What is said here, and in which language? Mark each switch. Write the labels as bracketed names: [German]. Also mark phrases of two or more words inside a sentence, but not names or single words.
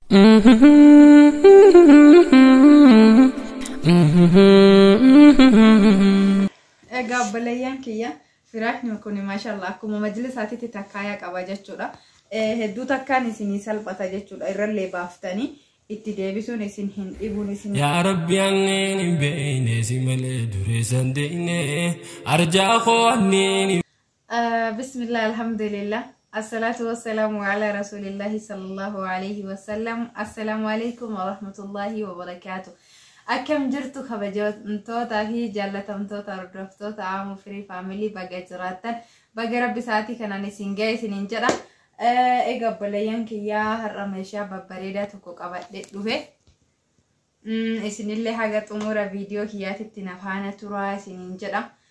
[Oromo] Egaa obboleeyyan kiyya firaashni kun maashaallah akkuma majlisaatitti takkaaya qaba jechuudha. Hedduu takkaan isinii salphata jechuudha. Irrallee baaftanii itti deebisuun isin hin dhibuun isin. Yaa Rabbi angeen beeyne si malee duree sandeeyne arjaa qo'anneen. [Arabic] بسم الله الحمد لله. الصلاة والسلام على رسول الله صلى الله عليه وسلم. السلام عليكم ورحمة الله وبركاته. [Oromo] Akkam jirtu kabajamtoota fi jaallatamtoota hordoftoota Aamu Firii Faamilii baga jiraattan baga Rabbi isaatii kanaan isin ga'e isiniin jedha. Egaa obboleeyyan kiyyaa har'a meeshaa babbareedaa tokko qabadhee dhufe. Isinillee haga xumura viidiyoo kiyyaatitti na faana turaa isiniin jedha.